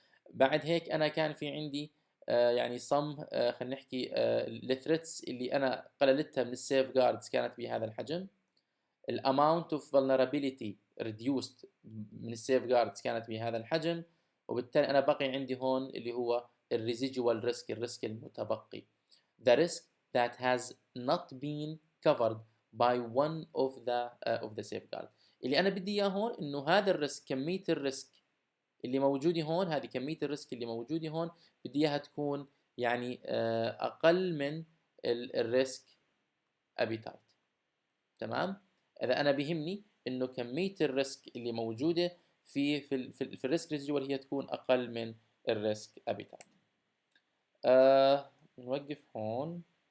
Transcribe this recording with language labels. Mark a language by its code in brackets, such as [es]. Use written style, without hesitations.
[ar] بعد هيك أنا كان في عندي يعني خلينا نحكي الثريتس اللي أنا قللتها من السيف جاردز كانت بهذا الحجم. الاماونت اوف vulnerability reduced من السيف جاردز كانت بهذا الحجم، وبالتالي أنا بقي عندي هون اللي هو الريزيدوال ريسك، الريسك المتبقي. [en] The risk that has not been covered by one of the safeguard. [ar] اللي أنا بدي إياه هون إنه هذا الريسك، كمية الريسك اللي موجودة هون، هذه كمية الريسك اللي موجودة هون بدي إياها تكون يعني أقل من الريسك أبيتايت. تمام؟ إذا أنا بيهمني إنه كمية الريسك اللي موجودة في الريسك ريزيدوال هي تكون أقل من الريسك أبيتايت. نوقف هون.